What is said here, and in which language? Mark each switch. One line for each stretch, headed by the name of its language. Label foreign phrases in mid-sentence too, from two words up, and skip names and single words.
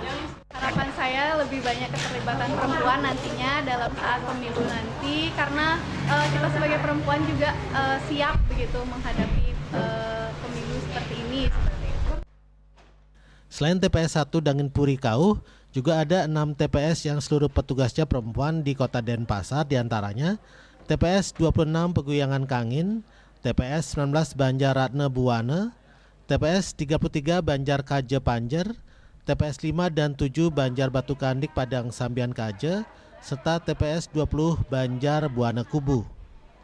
Indonesian: Harapan saya lebih banyak keterlibatan perempuan nantinya dalam saat pemilu nanti, karena kita sebagai perempuan juga siap begitu menghadapi pemilu seperti ini. Selain TPS 1 Dangin Puri Kauh, juga ada 6 TPS yang seluruh petugasnya perempuan di Kota Denpasar, diantaranya TPS 26 Peguyangan Kangin, TPS 19 Banjar Ratna Buwana, TPS 33 Banjar Kaje Panjer, TPS 5 dan 7 Banjar Batu Kandik Padang Sambian Kaje, serta TPS 20 Banjar Buana Kubu.